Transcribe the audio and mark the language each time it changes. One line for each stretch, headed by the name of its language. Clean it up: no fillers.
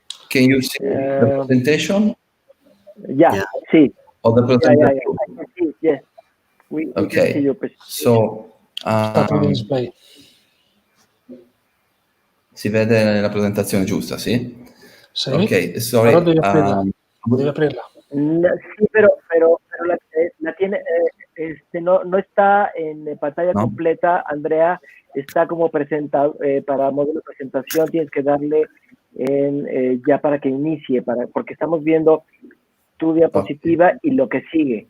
English: Can you see the presentation? Yeah. Sí. Or the presentation? Yeah. I can see, yes. We can see your presentation. So, display.
Italian: si vede la presentazione giusta, sì? Sì. Ok, sorry. Però devi aprirla.
Spanish: Sí, pero la tiene, no está en pantalla completa, Andrea. Está como presentado, para modelo de presentación tienes que darle ya para que inicie, porque estamos viendo tu diapositiva y lo que sigue.